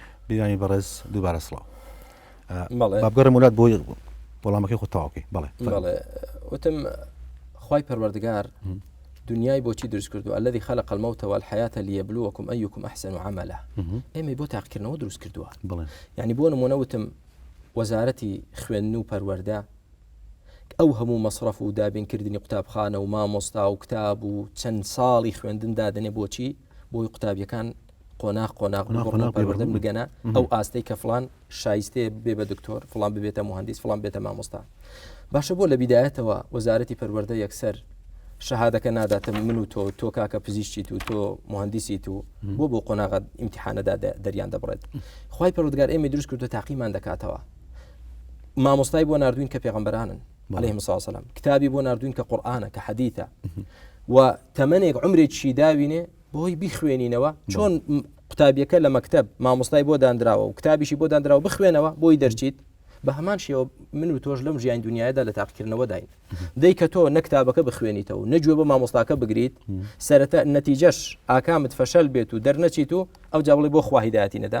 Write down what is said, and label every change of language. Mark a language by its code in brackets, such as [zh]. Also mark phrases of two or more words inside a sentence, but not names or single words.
[ckb] بیانی بەڕێز دووبارە سڵاو. بەڵێ بابگەڕم وڵات بۆ وەڵامەکەی خۆ تەواوکەی. بەڵێ وتم خوای پەروەردگار دنیای بۆچی دروست کردو [ar] الذي خلق الموت والحياة ليبلوكم أيكم أحسن عملا [ckb] ئێمە بۆ تاقیکردنەوە دروست کردووە. یعنی بۆ نمونە وتم وەزارەتی خوێندن و پەروەردە ئەو هەموو مەصرف و دابینکردنی قوتابخانە و مامۆستا و کتاب و چەند ساڵی خوێندن دادنێ بۆچی بۆی قوتابیەکان قۆناغ پەروەردە بگەنە ئەو ئاستەی کە فڵان شایستێ بێ بە دکتۆر فڵان ببێتە مهندس فڵان بێتە مامۆستا. باشە بۆ لە بیدایەتەوە وەزارەتی پەروەردە یەکسەر شەهادەکە ناداتە من و تۆ کاکە پزیشکیت و تۆ مهندسیت و بۆ قۆناغ ئیمتیحانەدا دەریان دەبڕێت. خوای پەروەردگار ئێمە دروست کردو تاقیمان دەکاتەوە. مامۆستای بۆ ناردوین کە پێغەمبەرانن [ar] عليهم الصلاة والسلام، [ckb] كتابي بۆ ناردوین کە قورئانە کە حەدیثە و تەمەنێک عمرێکی داوینێ بۆی بیخوێنینەوە چۆن قوتابیەکە لە مەکتەب مامۆستای بۆ دانراوە و کتابیشی بۆ دانراوە بخوێنەوە بۆی دەرچیت بە هەمان شێوە من و تۆش لەم ژیان دنیادا لە تاقیکردنەوە داین. دەی کە تۆ نەکتابەکە بخوێنیتەوە نەگوێ بە مامۆستاکە بگریت سەرەتا نەتیجەش ئاکامت فەشەل بێت و دەرنەچیت و ئەو جا بڵێ بۆ خوا هیدایەتی نەدام.